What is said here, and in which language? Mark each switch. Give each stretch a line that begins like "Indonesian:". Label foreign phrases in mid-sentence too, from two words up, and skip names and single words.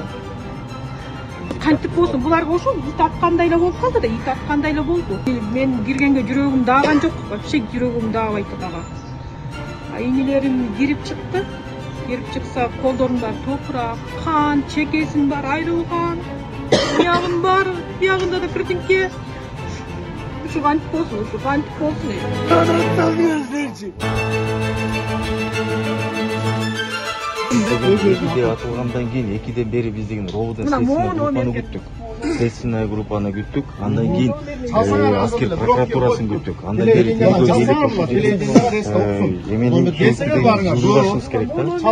Kyrgyz: Кантип болсун, буларга ошо ит аткандай эле болуп калды да, ит аткандай эле болду. Мен киргенге жүрөгүм дааган жок, вообще жүрөгүм даабайт дагы. Инилерим кирип чыкты. Кирип чыкса, колдорунда топурак, кан, чекесин бар айрылган. Биягын бар, биягында да бирдинке. Шу кантип олсун, шу кантип олсун. Экиде атылгандан кийин экиден бери биз деген рободон следственный группаны күттүк. Следственный группаны күттүк. Андан кийин аскер прокуратурасын күттүк. Андан бери эменин жүрүшүбүз керек да.